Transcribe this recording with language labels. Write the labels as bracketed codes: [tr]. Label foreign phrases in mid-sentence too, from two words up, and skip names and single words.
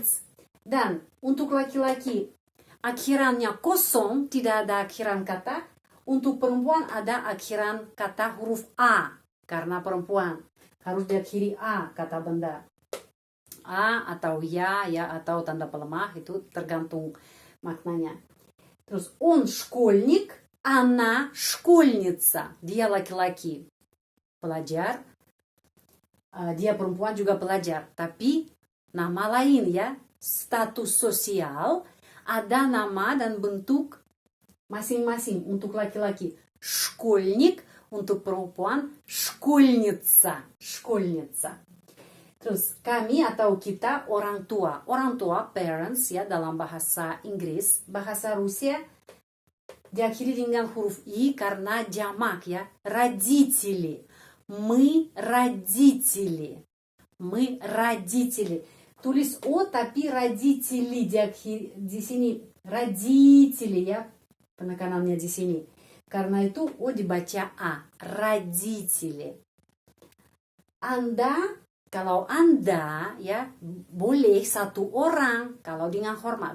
[id] Dan untuk laki-laki akhirannya kosong, tidak ada akhiran kata. Untuk perempuan ada akhiran kata huruf a, karena perempuan harus diakhiri a kata benda. A atau ya, atau tanda pelemah, itu tergantung maknanya. [ru] Terus он школьник, она школьница. [id] Dia laki-laki pelajar, dia perempuan juga pelajar, tapi nama lain, ya. Status sosial ada nama dan bentuk masing-masing. Untuk laki-laki школьник, untuk perempuan [ru] школьница, школьница. [id] Terus kami atau kita orang tua. Orang tua, parents ya dalam bahasa Inggris. Bahasa Rusia diakhiri dengan huruf I karena jamak ya. [ru] Родители. Мы родители. Мы родители. [id] Tulis O tapi родители di sini. Родители ya. Penekanannya di sini. Karena itu O dibaca A. Родители. Anda, kalau Anda ya boleh satu orang kalau dengan hormat.